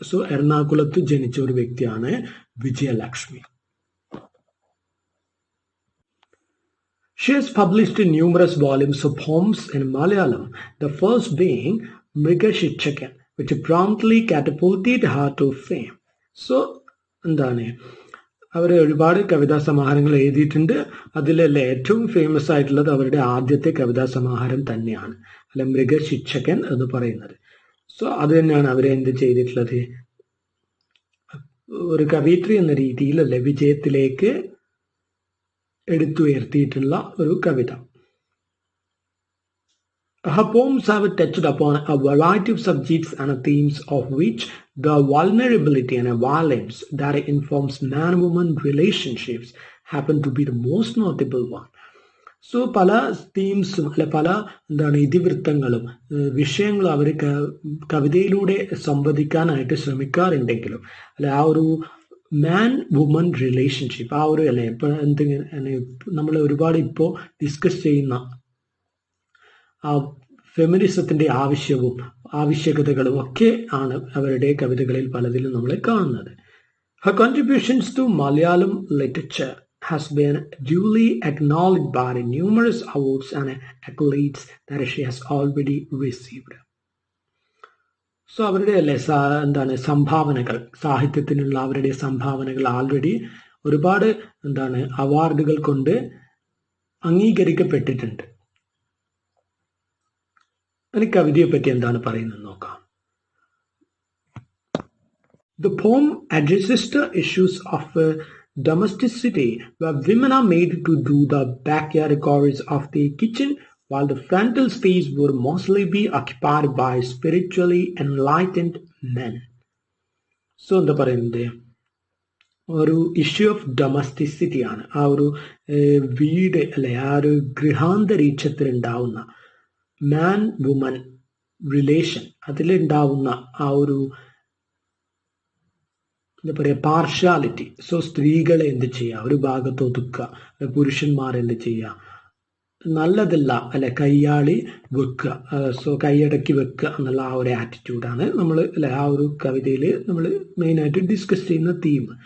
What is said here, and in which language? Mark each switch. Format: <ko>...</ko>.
<ml>So Ernakulathu janicha oru vyaktiyana Vijayalakshmi.</ml> <en>She has published numerous volumes of poems in Malayalam, the first being Mrigashitchakan, which promptly catapulted her to fame.</en> <ml>So എന്താണ്, അവർ ഒരുപാട് കവിതാ സമാഹാരങ്ങൾ എഴുതിയിട്ടുണ്ട്. അതിലല്ലേ ഏറ്റവും famous ആയിട്ടുള്ളത് അവരുടെ ആദ്യത്തെ കവിതാ സമാഹാരം തന്നെയാണ് അല്ലെ, മൃഗശിക്ഷകൻ എന്ന് പറയുന്നത്. സോ അത് തന്നെയാണ് അവരെ എന്ത് ചെയ്തിട്ടുള്ളത്, ഒരു കവിത്രി എന്ന രീതിയിൽ അല്ലെ വിജയത്തിലേക്ക് എടുത്തുയർത്തിയിട്ടുള്ള ഒരു കവിത.</ml> <en>Her poems have touched upon a variety of subjects and themes, of which the vulnerability and violence that informs man-woman relationships happen to be the most notable one.</en> <ml>So പല തീംസും അല്ലെ പല ഇതിവൃത്തങ്ങളും വിഷയങ്ങളും അവർ കവിതയിലൂടെ സംവദിക്കാനായിട്ട് ശ്രമിക്കാറുണ്ടെങ്കിലും അല്ലെ ആ ഒരു മാൻ വുമൻ റിലേഷൻഷിപ്പ്, ആ ഒരു അല്ലെ ഇപ്പൊ നമ്മൾ ഒരുപാട് ഇപ്പോൾ ഡിസ്കസ് ചെയ്യുന്ന ആ ഫെമിനിസത്തിന്റെ ആവശ്യകതകളും ഒക്കെ ആണ് അവരുടെ കവിതകളിൽ പലതിലും നമ്മൾ കാണുന്നത്.</ml> <en>Her contributions to Malayalam literature has been duly acknowledged by the numerous awards and accolades that she has already received.</en> <ml>So അവരുടെ അല്ലെ സംഭാവനകൾ, സാഹിത്യത്തിനുള്ള അവരുടെ സംഭാവനകൾ ആൾറെഡി ഒരുപാട് അവാർഡുകൾ കൊണ്ട് അംഗീകരിക്കപ്പെട്ടിട്ടുണ്ട്. ഇനി കവിതയെ പറ്റി എന്താണ് പറയുന്നത് നോക്കാം.</ml> <en>The poem addresses the issues of domesticity, where women are made to do the backyard chores of the kitchen, while the frontal space would mostly be occupied by spiritually enlightened men. So</en> <ml>എന്താ പറയുന്നത്, ഒരു</ml> <en>issue of domesticity</en> <ml>ആണ്. ആ ഒരു വീട് അല്ലെ ആ ഒരു ഗൃഹാന്തരീക്ഷത്തിൽ ഉണ്ടാവുന്ന മാൻ വുമൻ റിലേഷൻ, അതിലുണ്ടാവുന്ന ആ ഒരു എന്താ പറയുക പാർഷ്യാലിറ്റി. സോ സ്ത്രീകളെ എന്ത് ചെയ്യുക, ഒരു ഭാഗത്ത് ഒതുക്കുക, പുരുഷന്മാർ എന്ത് ചെയ്യുക, നല്ലതല്ല അല്ലെ കയ്യാളി വെക്കുക, സോ കൈയടക്കി വെക്കുക എന്നുള്ള ആ ഒരു ആറ്റിറ്റ്യൂഡാണ് നമ്മൾ അല്ലെ ആ ഒരു കവിതയിൽ നമ്മൾ മെയിനായിട്ട് ഡിസ്കസ് ചെയ്യുന്ന തീം.</ml>